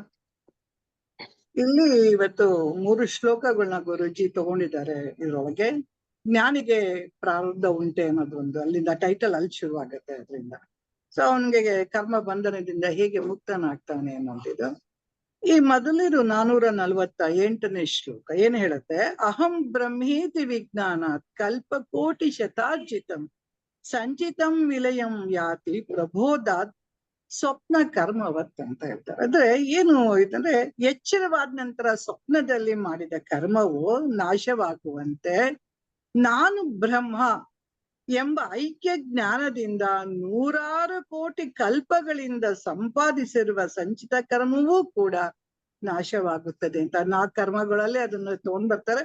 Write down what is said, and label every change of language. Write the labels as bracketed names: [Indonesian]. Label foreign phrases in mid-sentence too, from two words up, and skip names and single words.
[Kannada] ಇಲ್ಲಿ ಇವತ್ತು 3 ಶ್ಲೋಕಗಳನ್ನ ಗುರುಜಿ ತಗೊಂಡಿದ್ದಾರೆ. ಇದ್ರೊಳಗೆ ಜ್ಞಾನಿಗೆ ಪ್ರಾರಬ್ಧ ಉಂಟೆ ಅನ್ನೋದು ಒಂದು, ಅಲ್ಲಿಂದ ಟೈಟಲ್ ಅಲ್ಲಿ ಶುರು ಆಗತ್ತೆ. ಅದರಿಂದ ಸೊ ಅವನಿಗೆ ಕರ್ಮ ಬಂಧನದಿಂದ ಹೇಗೆ ಮುಕ್ತನಾಗ್ತಾನೆ ಅನ್ನೋದಿದು. ಈ ಮೊದಲಿದು 448ನೇ ಶ್ಲೋಕ ಏನ್ ಹೇಳುತ್ತೆ? [Sanskrit] ಅಹಂ ಬ್ರಹ್ಮೇತಿ ವಿಜ್ಞಾನಾತ್ ಕಲ್ಪಕೋಟಿ ಶತಾರ್ಜಿತಂ ಸಂಚಿತಂ ವಿಲಯಂ ಯಾತಿ ಪ್ರಬೋಧಾತ್ ಸ್ವಪ್ನ ಕರ್ಮವತ್ [Kannada] ಅಂತ ಹೇಳ್ತಾರೆ. ಅಂದ್ರೆ ಏನು ಇದಂದ್ರೆ, ಎಚ್ಚರವಾದ ನಂತರ ಸ್ವಪ್ನದಲ್ಲಿ ಮಾಡಿದ ಕರ್ಮವು ನಾಶವಾಗುವಂತೆ ನಾನು ಬ್ರಹ್ಮ ಎಂಬ ಐಕ್ಯ ಜ್ಞಾನದಿಂದ 100 ಕೋಟಿ ಕಲ್ಪಗಳಿಂದ ಸಂಪಾದಿಸಿರುವ ಸಂಚಿತ ಕರ್ಮವೂ ಕೂಡ ನಾಶವಾಗುತ್ತದೆ ಅಂತ 4 ಕರ್ಮಗಳಲ್ಲಿ ಅದನ್ನ ತಗೊಂಡ್ ಬರ್ತಾರೆ.